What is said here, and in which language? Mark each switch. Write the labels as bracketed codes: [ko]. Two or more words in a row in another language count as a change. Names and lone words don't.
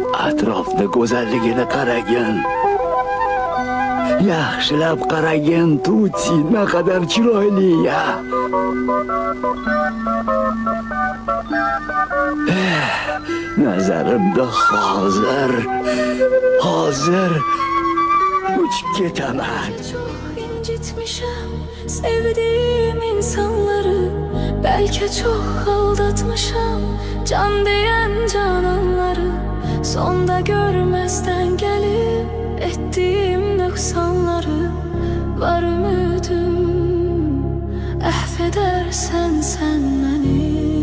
[uz] Atrofni go'zalligini qaragin. Yaxshilab qaragin, Tuti naqadar chiroyli ya. Nazarimda hozir uçup ketaman. [tr] Çok incitmişim sevdiğim insanları. Belki çok aldatmışım can diyen cananları. Sonda görmezden gelip ettiğim noksanları. Var ümidim affedersen sen beni.